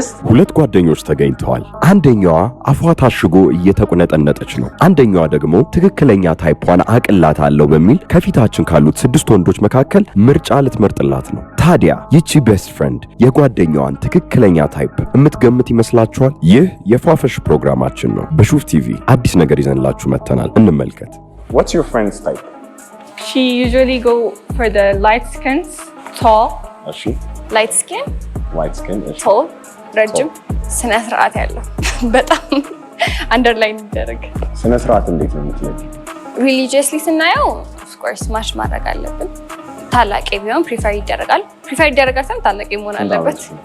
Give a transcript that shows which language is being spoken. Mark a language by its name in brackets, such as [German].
[Amharic] ሁለት ጓደኞች ተገኝተዋል። አንደኛዋ አፏ ታሽጎ እየተቆነጠነጠች ነው። አንደኛዋ ደግሞ ትክክለኛ ታይፖን አቅላታለሁ በሚል ከፊታችን ካሉት 6 ወንዶች መካከል ምርጫ ልትመርጥላት ነው። ታዲያ ይቺ ቤስት ፍሬንድ የጓደኛዋን ትክክለኛ ታይፕ የምትገምት ይመስላችኋል? ይህ የፏፈሽ ፕሮግራማችን ነው። በሹፍ ቲቪ አዲስ ነገር ይዘንላችሁ መጥተናል። እንመልከት። [English] What's your friend's type? She usually go for the light skins, tall. light skin, [Amharic] tall, ረጅም፣ ስነ ስርዓት ያለው በጣም አንደርላይን ይደረግ። ስነ ስርዓት እንዴት ነው የምትለኝ? ሪሊጂየስሊ ስናየው ኦፍ ኮርስ ማች ማድረግ አለብን። ታላቅ ቢሆን ፕሪፈር ይደረጋል ሳይሆን ታላቅ መሆን አለበት።